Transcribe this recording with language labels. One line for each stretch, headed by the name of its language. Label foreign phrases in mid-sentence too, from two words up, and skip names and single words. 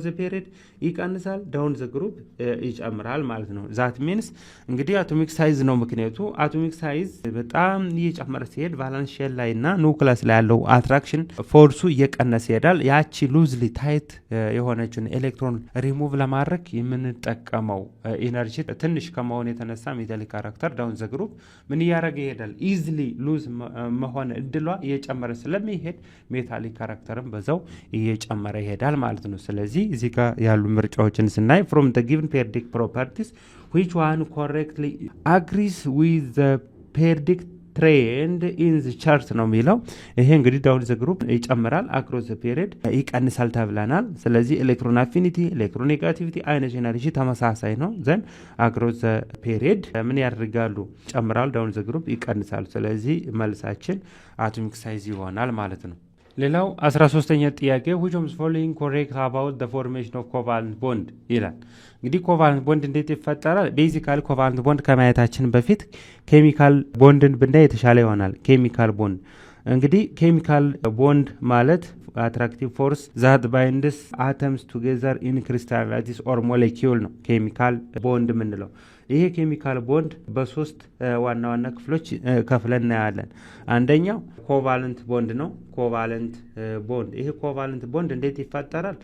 English: the period
Amharic: ይቀንሳል፣
English: down the group
Amharic: ይጨምራል ማለት ነው።
English: that means
Amharic: እንግዲህ
English: atomic size
Amharic: ነው ምክንያቱ።
English: atomic size
Amharic: በጣም እየጨመረ ሲሄድ
English: valence shell
Amharic: ላይ እና ኑክለስ ላይ ያለው
English: attraction force
Amharic: እየቀነሰ ይሄዳል። ያቺ
English: loosely tight
Amharic: የሆነችን
English: electron remove
Amharic: ለማድረግ የምንጠቀመው ኢነርጂ ትንሽ ከመሆን የተነሳ
English: metallic character down the group
Amharic: ምን እያደረገ ይሄዳል?
English: easily lose
Amharic: መሆን እድሏ እየጨመረ ስለሚሄድ
English: metallic character
Amharic: በዛው እየጨመረ ይሄዳል ማለት ነው። ስለዚህ እዚህ ጋር ያሉ ምርጫዎችን ስናይ
English: from the given periodic properties which one correctly agrees with the periodic trend in the chart
Amharic: ነው የሚለው። ይሄ እንግዲህ
English: down the group
Amharic: ይጨምራል፣
English: across the period
Amharic: ይቀንሳል ተብለናል። ስለዚህ
English: electron affinity፣ electron negativity፣ ionization energy
Amharic: ተመሳሳይ ነው።
English: then across the period
Amharic: ምን ያደርጋሉ? ይጨምራል፣
English: down the group
Amharic: ይቀንሳሉ። ስለዚህ መልሳችን
English: atomic size
Amharic: ይሆናል ማለት ነው። ሌላው 13ኛ ጥያቄ
English: which of the following correct about the formation of covalent bond
Amharic: ይላል። እንግዲህ
English: covalent bond
Amharic: እንዴት ይፈጠራል?
English: basically covalent bond
Amharic: ከማየታችን በፊት
English: chemical bond
Amharic: ብናይ የተሻለ ይሆናል።
English: chemical bond
Amharic: እንግዲህ
English: chemical bond
Amharic: ማለት
English: attractive force that binds atoms together in crystal lattice or molecule
Amharic: ነው
English: chemical bond
Amharic: የምንለው። ይሄ
English: chemical bond
Amharic: በሶስት ዋና ዋና ክፍሎች ከፍለን እናያለን። አንደኛው
English: covalent bond
Amharic: ነው።
English: covalent bond
Amharic: ይሄ
English: covalent bond
Amharic: እንዴት ይፈጠራል?